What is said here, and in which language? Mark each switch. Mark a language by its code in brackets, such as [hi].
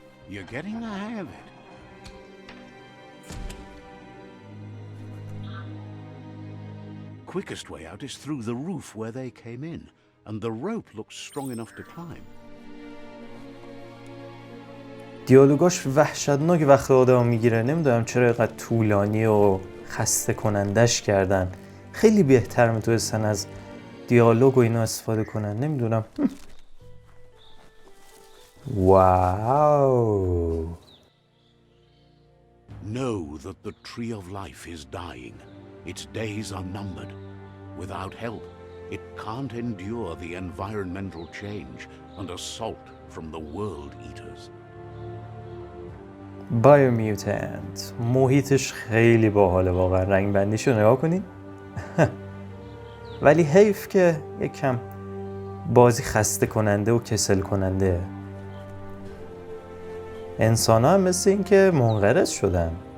[en] You're getting the hang of it. Quickest way out is through the roof where they came in, and the rope looks strong enough to climb. [fa] دیالوگاش وحشتناک وقت آدم میگیره. نمیدونم چرا اینقدر طولانی و خسته کنندش کردن. خیلی بهتر میتونستن از دیالوگ و اینا استفاده کنن. نمیدونم. واو. [en] Know that the tree of life is dying. Its days are numbered. Without help, it can't endure the environmental change and assault from the world eaters. Biomutant. [fa] محیطش خیلی باحاله واقعا. رنگ بندیشو نگاه کنین. ولی حیف که یکم بازی خسته کننده و کسل کننده. انسان ها هم مثل این که منقرض شدن.